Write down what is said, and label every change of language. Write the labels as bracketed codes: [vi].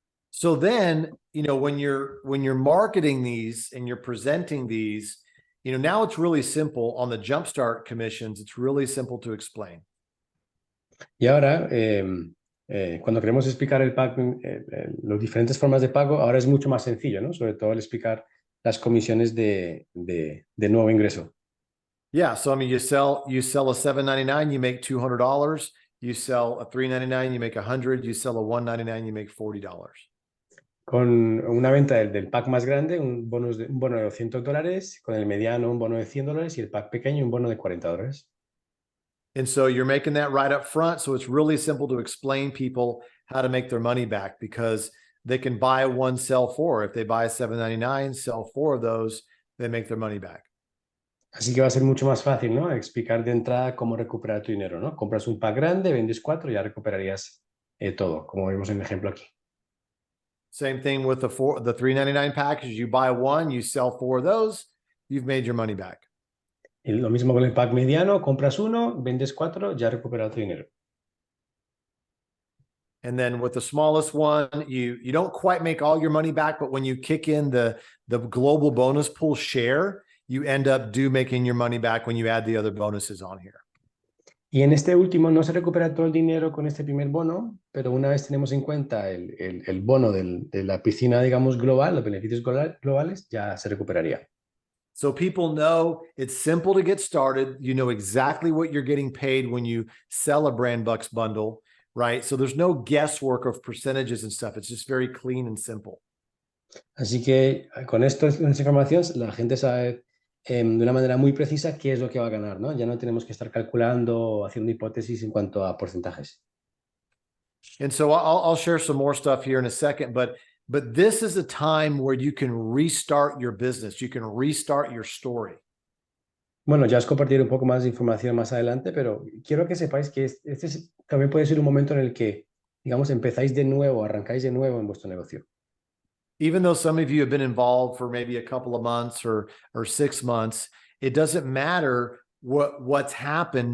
[en] So then, when you're marketing these and you're presenting these, now it's really simple on the Jumpstart commissions. It's really simple to explain. [es] Y ahora, cuando queremos explicar el pack, las diferentes formas de pago, ahora es mucho más sencillo, ¿no? Sobre todo el explicar las comisiones de nuevo ingreso. [en] Yeah, so I mean, you sell a $7.99, you make $200. You sell a $3.99, you make $100. You sell a $1.99, you make $40. [es] Con una venta del pack más grande, un bono de $200, con el mediano un bono de $100 y el pack pequeño un bono de $40. [en] And so you're making that right up front. So it's really simple to explain people how to make their money back, because they can buy 1, sell 4. If they buy a $7.99, sell 4 of those, they make their money back. [es] Así que va a ser mucho más fácil, ¿no? Explicar de entrada cómo recuperar tu dinero, ¿no? Compras un pack grande, vendes 4 y ya recuperarías todo, como vemos en el ejemplo aquí. [en] Same thing with the $3.99 package. You buy 1, you sell 4 of those, you've made your money back. [es] Y lo mismo con el pack mediano, compras 1, vendes 4, ya recuperas tu dinero. [en] And then with the smallest one, you don't quite make all your money back, but when you kick in the global bonus pool share, you end up making your money back when you add the other bonuses on here. [es] Y en este último no se recupera todo el dinero con este primer bono, pero una vez tenemos en cuenta el bono de la piscina, digamos, global, los beneficios globales, ya se recuperaría. [en] So people know it's simple to get started. You know exactly what you're getting paid when you sell a Brand Bucks bundle, right? So there's no guesswork of percentages and stuff. It's just very clean and simple. [es] Así que con esta información la gente sabe de una manera muy precisa qué es lo que va a ganar, ¿no? Ya no tenemos que estar calculando o haciendo hipótesis en cuanto a porcentajes. [en] And so I'll share some more stuff here in a second, but this is a time where you can restart your business. You can restart your story. [es] Bueno, ya os compartiré un poco más de información más adelante, pero quiero que sepáis que también puede ser un momento en el que, digamos, empezáis de nuevo, arrancáis de nuevo en vuestro negocio. [en] Even though some of you have been involved for maybe a couple of months or 6 months, it doesn't matter what's happened.